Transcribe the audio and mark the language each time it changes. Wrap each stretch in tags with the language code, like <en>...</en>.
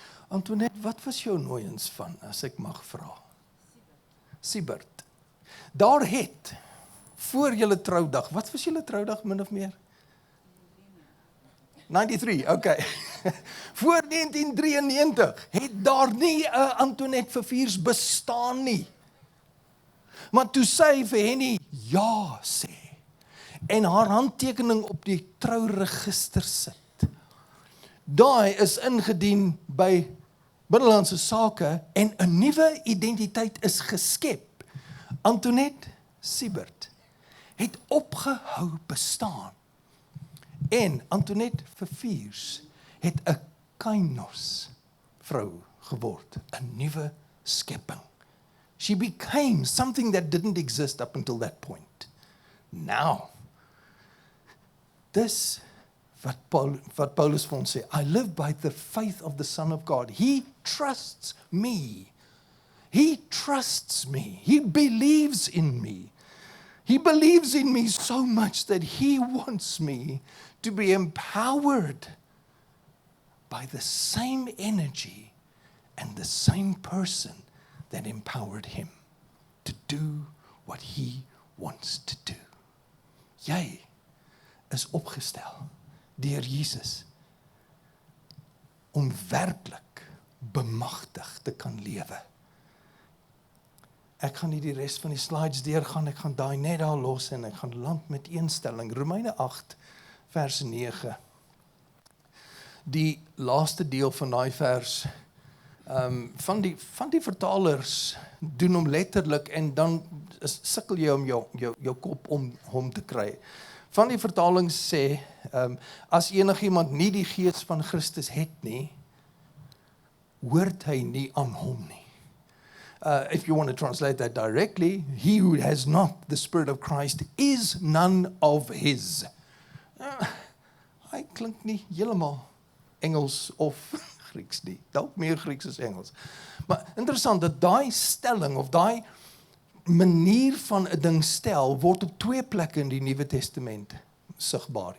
<af>Antoinette, wat was jou nooiens van, as ek mag vra? Siebert. Daar het, voor julle troudag, wat was julle troudag min of meer? 93, okay. Voor 1993 het daar nie 'n Antoinette Verviers bestaan nie. Maar toe sy vir Henny ja sê, en haar handtekening op die trouregister sit, daai is ingedien by Binnelandse Sake en 'n nuwe identiteit is geskep. Antoinette Siebert het opgehou bestaan. En Antoinette Verviers het 'n kainos vrou geword, 'n nuwe skepping.</af> <en>She became something that didn't exist up until that point. Now,</en> <af>dis wat Paulus vir ons sê,</af> <en>I live by the faith of the Son of God. He trusts me. He trusts me. He believes in me. He believes in me so much that he wants me to be empowered by the same energy and the same person that empowered him to do what he wants to do.</en> <af>Jy is opgestel deur Jesus om werklik bemagtig te kan lewe. Ek gaan nie die res van die slides deurgaan, ek gaan daai net daar los en ek gaan land met een stelling. Romeine 8 vers 9. Die laaste deel van daai vers, van die vertalers doen hom letterlik en dan sukkel jy om jou kop om hom te kry. Van die vertalings sê, as enigiemand nie die gees van Christus het nie, hoort hy nie aan hom nie.</af> <en>If you want to translate that directly, he who has not the Spirit of Christ is none of his.</en> <af>Hy klink nie heeltemal Engels of Grieks nie. Dalk meer Grieks as Engels. Maar interessant dat daai stelling of daai manier van 'n ding stel word op 2 plekke in die Nuwe Testament sigbaar.</af>